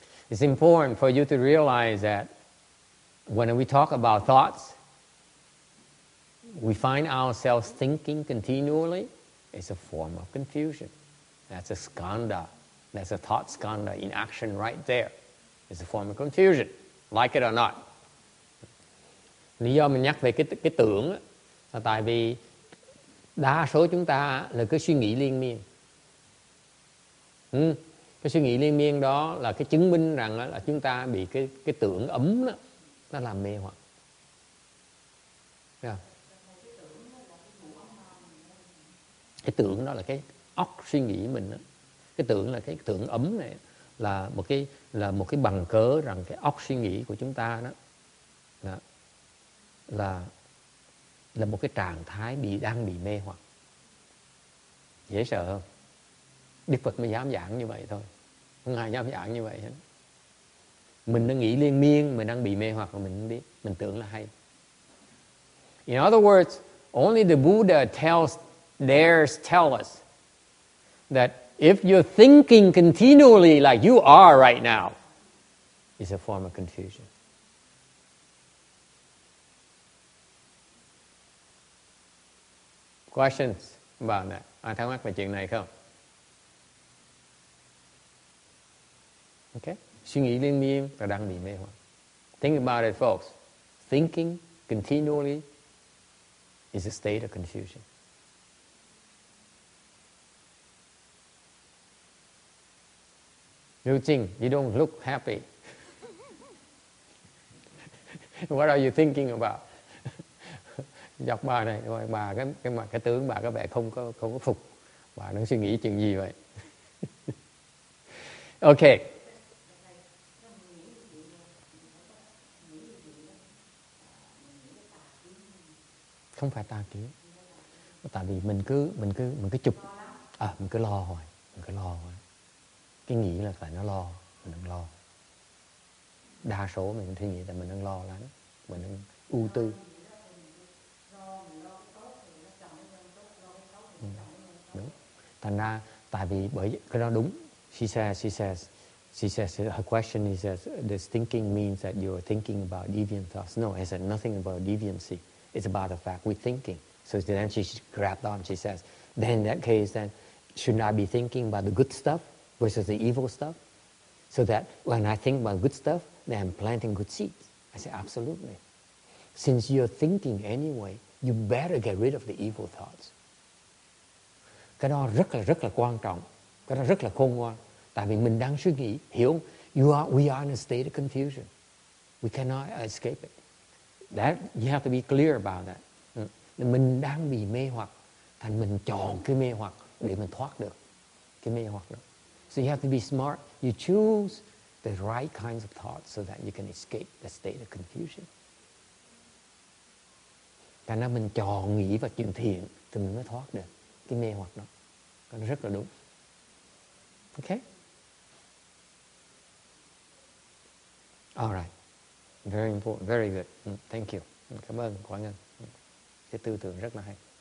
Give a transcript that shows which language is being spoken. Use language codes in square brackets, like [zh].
[en] It's important for you to realize that when we talk about thoughts, we find ourselves thinking continually. It's a form of confusion. That's a skandha. That's a thought skandha in action right there. It's a form of confusion, like it or not. [vi] Lý do mình nhắc về cái tưởng là tại vì đa số chúng ta là cứ suy nghĩ liên miên. Cái suy nghĩ liên miên đó là cái chứng minh rằng là chúng ta bị cái tưởng ấm đó, nó làm mê hoặc. Yeah. Cái tưởng đó là cái óc suy nghĩ mình đó. Cái tưởng là cái tưởng ấm này là một cái bằng cớ rằng cái óc suy nghĩ của chúng ta đó là một cái trạng thái đang bị mê hoặc. Dễ sợ không? Đức Phật mới dám giảng như vậy thôi, không ai dám giảng như vậy hết. Mình đang nghĩ liên miên, mình đang bị mê hoặc mà mình không biết, mình tưởng là hay. [en] In other words, only the Buddha dares tell us that if you're thinking continually like you are right now, it's a form of confusion. Questions about that? [vi] Ai thắc mắc về chuyện này không? Okay. Suy nghĩ liên miên và đang bị mê hoặc. [en] Think about it, folks. Thinking continually is a state of confusion. Liu Jing, you don't look happy. What are you thinking about? [vi] Dọc bà này, bà cái tướng bà có vẻ không có phục. Bà đang suy nghĩ chuyện gì vậy? Okay. Không phải tà kiến. Tại vì mình cứ chụp, mình cứ lo hoài, Cái nghĩ là phải nó lo, mình đang lo. Đa số mình suy nghĩ là mình đang lo lắng, mình đang ưu tư. Đúng. Thành ra tại vì bởi cái đó đúng. [en] She says her question is that this thinking means that you're thinking about deviant thoughts. No, it said nothing about deviancy. It's about the fact we're thinking. So then she grabbed on. She says, then in that case, then shouldn't I be thinking about the good stuff versus the evil stuff? So that when I think about good stuff, then I'm planting good seeds. I say, absolutely. Since you're thinking anyway, you better get rid of the evil thoughts. [vi] Cái đó rất là quan trọng. Cái đó rất là khôn ngoan. Tại vì mình đang suy nghĩ, hiểu không? [en] We are in a state of confusion. We cannot escape it. That, you have to be clear about that. [vi] Mình đang bị mê hoặc, thành mình chọn cái mê hoặc để mình thoát được cái mê hoặc đó. [en] So you have to be smart. You choose the right kinds of thoughts so that you can escape the state of confusion. [vi] Thành ra mình chọn nghĩ vào chuyện thiện thì mình mới thoát được cái mê hoặc đó. Cái đó rất là đúng. Okay? [en] All right. Very important. Very good. Thank you. [vi] Cảm ơn Quảng Ngân. Cái tư tưởng rất là hay.